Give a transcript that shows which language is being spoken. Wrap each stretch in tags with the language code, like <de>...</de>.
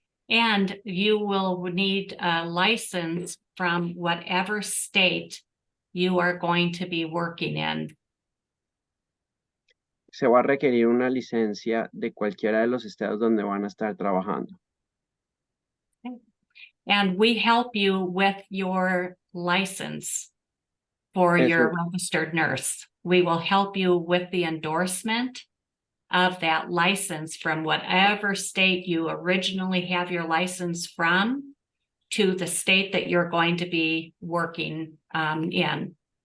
<en>And you will need a license from whatever state you are going to be working in.</en> <es>Se va a requerir una licencia de cualquiera de los estados donde van a estar trabajando.</es> <en>And we help you with your license for</en> <es>Eso-</es> <en>your registered nurse. We will help you with the endorsement of that license from whatever state you originally have your license from to the state that you're going to be working in.</en>